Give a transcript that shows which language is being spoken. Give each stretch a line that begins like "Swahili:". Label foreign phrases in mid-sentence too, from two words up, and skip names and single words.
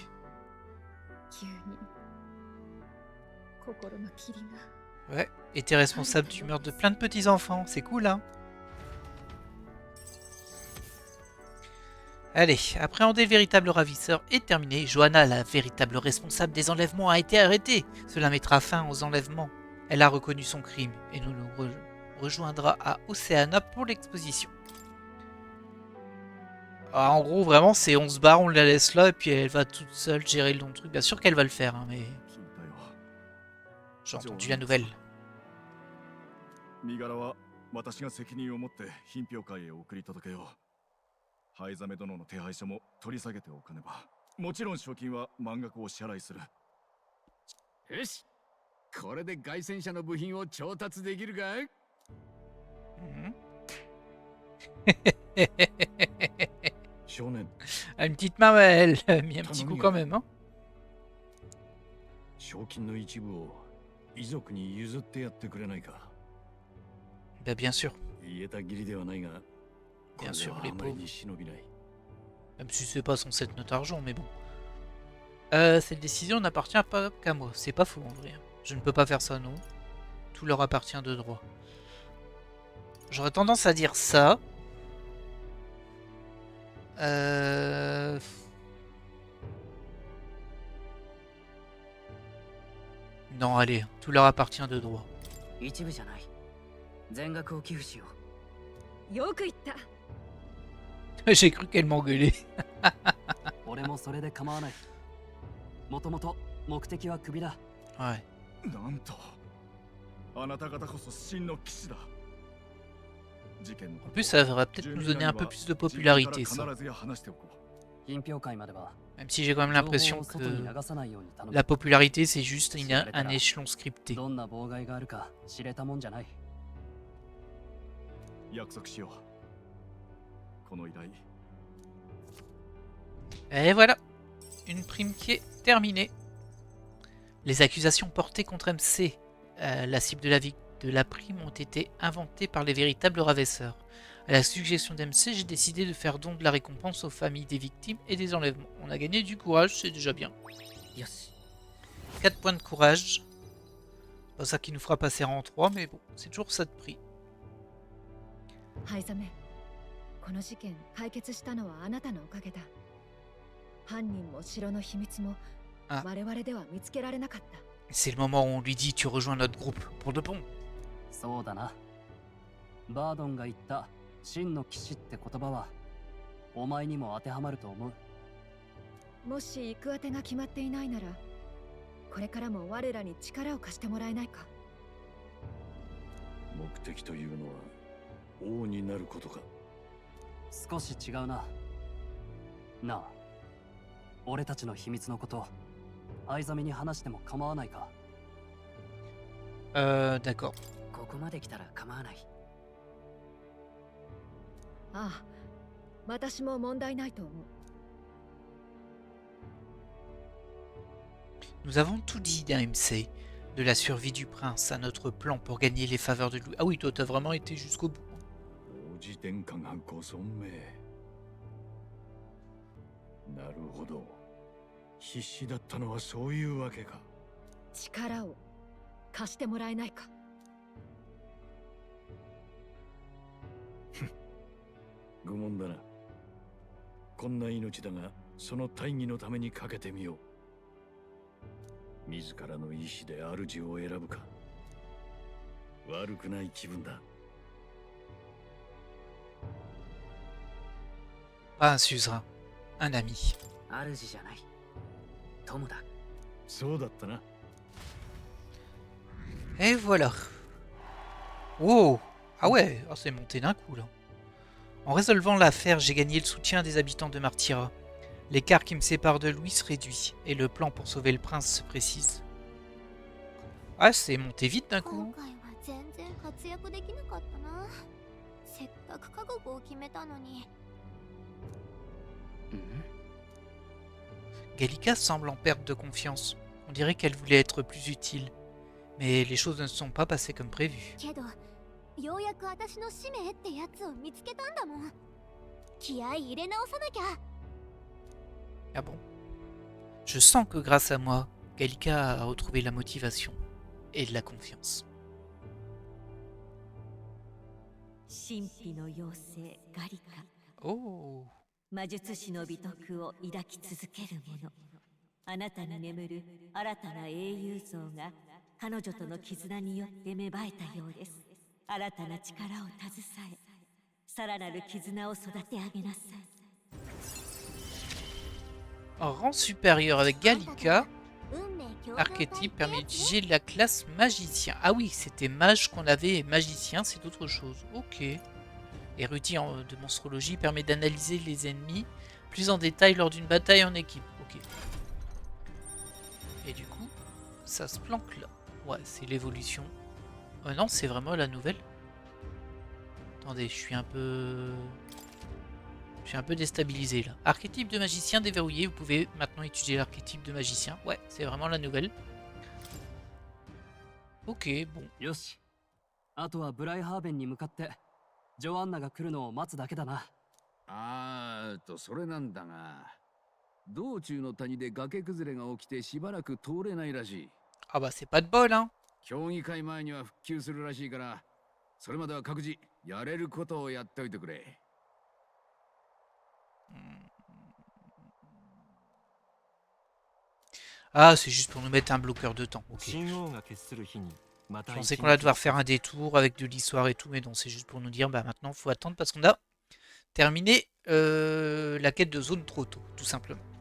Japanese: 急に心の霧が。
French: Ouais, et t'es responsable du meurtre de plein de petits-enfants, c'est cool, hein. Allez, appréhender le véritable ravisseur est terminé. Johanna, la véritable responsable des enlèvements, a été arrêtée. Cela mettra fin aux enlèvements. Elle a reconnu son crime et nous rejoindra à Oceana pour l'exposition. Ah, en gros, vraiment, c'est on se barre, on la laisse là, et puis elle va toute seule gérer le long truc. Bien sûr qu'elle va le faire, hein, mais... J'ai entendu la nouvelle.
Japanese: 身柄は私が責任を持って品評会へ送り届けよう。灰ザメ殿の手配書も取り下げておかねば。もちろん賞金は満額お支払いする。よし、これで凱旋車の部品を調達できるか？少年、
French: Ah, une petite main, elle a mis un petit coup quand même, hein.
Japanese: 賞金の一部を遺族に譲ってやってくれないか。
French: Bah, bien sûr.
Japanese: 言えた義理ではないが、
French: Bien sûr,
Japanese: こ
French: les
Japanese: れはあまり
French: pauvres.
Japanese: に忍びない。
French: Même si c'est pas censé être notre argent, mais bon. Cette décision n'appartient pas qu'à moi. C'est pas faux en vrai. Je ne peux pas faire ça, non. Tout leur appartient de droit. J'aurais tendance à dire ça. Non, allez. Tout leur appartient de droit.
Japanese: 一部じゃない。全額を寄付しよう。よく言った。
French: J'ai cru qu'elle m'engueulait.
Japanese: 俺もそれで構わない。もともと目的は首だ。
French: Ouais.
Japanese: なんと、あなた方こそ真の騎士だ。事件の
French: En plus, ça va peut-être nous donner un peu plus de popularité, ça.
Japanese: 必ずや話しておこう。品評会までは
French: Même si j'ai quand même
Japanese: 情報
French: l'impression
Japanese: を外に
French: que
Japanese: 流さないように頼む。
French: la popularité, c'est juste un échelon scripté.
Japanese: どんな妨害があるか知れたもんじゃない。約束しよう。この依頼、
French: Et voilà, une prime qui est terminée. Les accusations portées contre MC, la cible de la prime, ont été inventées par les véritables ravisseurs. À la suggestion d'MC, j'ai décidé de faire don de la récompense aux familles des victimes et des enlèvements. On a gagné du courage, c'est déjà bien.
Japanese: よし。
French: 4 points de courage. Pas ça qui nous fera passer en 3, mais bon, c'est toujours ça de prix.
Japanese: 灰ザメ、この事件解決したのはあなたのおかげだ。犯人も城の秘密もあ我々では見つけられなかった。
French: C'est le moment où on lui dit tu rejoins notre groupe pour de bon.
Japanese: そうだな。バードンが言った真の騎士って言葉はお前にも当てはまると思う。もし行く当てが決まっていないなら、これからも我らに力を貸してもらえないか。目的というのは王になることか。少し違うな。なあ、俺たちの秘密のこと藍ザメに話しても構わないか。
French: D'accord.
Japanese: ここまで来たら構わない。ああ、私も問題ないと思う。
French: Nous avons tout dit d'AMC, de la survie du prince à notre plan pour gagner les faveurs de Louis. Ah oui, toi t'as vraiment été jusqu'au bout.
Japanese: 王子殿下がご存命。なるほど。必死だったのはそういうわけか。力を貸してもらえないか。愚問だな。こんな命だが、その大義のためにかけてみよう。自らの意志で主を選ぶか。悪くない気分だ。
French: Pas un suzerain, un ami.
Japanese: 主じゃない。友だ。そうだったな。
French: Et voilà. Wow. Ah ouais, oh, c'est monté d'un coup là. En résolvant l'affaire, j'ai gagné le soutien des habitants de Martyra. L'écart qui me sépare de Louis se réduit, et le plan pour sauver le prince se précise. Ah, c'est monté vite d'un coup.
Japanese: 今回は全然活躍できなかったな。せっかく覚悟を決めたのに。
French: Gallica semble en perte de confiance. On dirait qu'elle voulait être plus utile. Mais les choses ne se sont pas passées comme prévu.
Japanese: けど、ようやく私の使命ってやつを見つけたんだもん。気合い入れ直さなきゃ。
French: Ah bon? Je sens que grâce à moi, Gallica a retrouvé la motivation et de la confiance.
Japanese: 神秘の妖精ガリカ。
French: Oh!
Japanese: 魔術師の美徳を抱き続ける者。あなたに眠る新たな英雄像が彼女との絆によって芽生えたようです。新たな力を携え、さらなる絆を育て上げなさい。
French: En rang supérieur avec Gallica, archétype permet d'utiliser la classe magicien. Ah oui, c'était mage qu'on avait et magicien c'est autre chose. Ok. Érudit de monstrologie permet d'analyser les ennemis plus en détail lors d'une bataille en équipe. Ok. Et du coup, ça se planque là. Ouais, c'est l'évolution. Oh non, c'est vraiment la nouvelle. Attendez, je suis un peu déstabilisé là. Archétype de magicien déverrouillé. Vous pouvez maintenant utiliser l'archétype de magicien. Ouais, c'est vraiment la nouvelle. Ok, bon.
Japanese: よし。あとはブライハーベンに向かってジョアンナが来るのを待つだけだな。それなんだが、道中の谷で崖崩れが起きてしばらく通れないらしい。
French: Ah bah c'est pas de bol hein.
Japanese: 競技会前には復旧するらしいから、それまでは各自やれることをやっておいてくれ。
French: Ah, c'est juste pour nous mettre un bloqueur de temps. Ok. Je pensais qu'on allait devoir faire un détour avec de l'histoire et tout, mais non, c'est juste pour nous dire, bah maintenant, faut attendre parce qu'on a terminé la quête de zone trop tôt, tout simplement.